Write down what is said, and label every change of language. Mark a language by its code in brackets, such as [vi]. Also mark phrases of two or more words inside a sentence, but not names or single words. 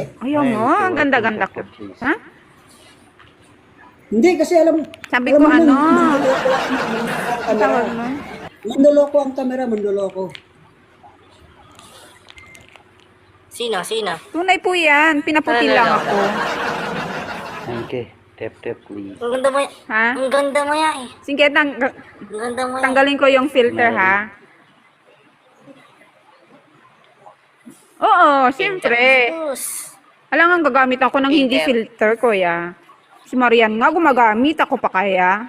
[tl] Ayaw mo, ang ganda-ganda ko. Ha? Hindi kasi alam Sabi alam ko mo ano? mandoloko ang camera. Tawag mo? Mandoloko ang camera, mandoloko. Sino? Sino? Tunay po yan. Pinaputi lang ako. [en] thank you tap tap please [tl] Ang ganda mo yan. Ha? Ang ganda mo yan eh. Sige, Ang ganda mo yan. tanggalin ko yung filter, ha? Oo, siyempre. Sus. Alam nga, gagamit ako ng hindi filter, kuya. Si Marian nga, gumagamit ako pa kaya.